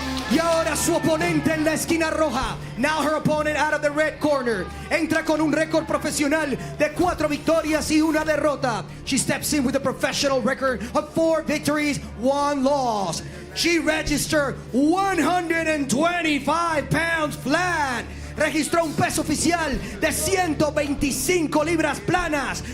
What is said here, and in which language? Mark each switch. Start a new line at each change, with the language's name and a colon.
Spanish: Y ahora su oponente en la esquina roja.
English: Now her opponent out of the red corner.
Spanish: Entra con un récord profesional de 4 victorias y 1 derrota.
English: She steps in with a professional record of 4 victories, 1 loss. She registered 125 pounds flat.
Spanish: Registró un peso oficial de 125 libras planas.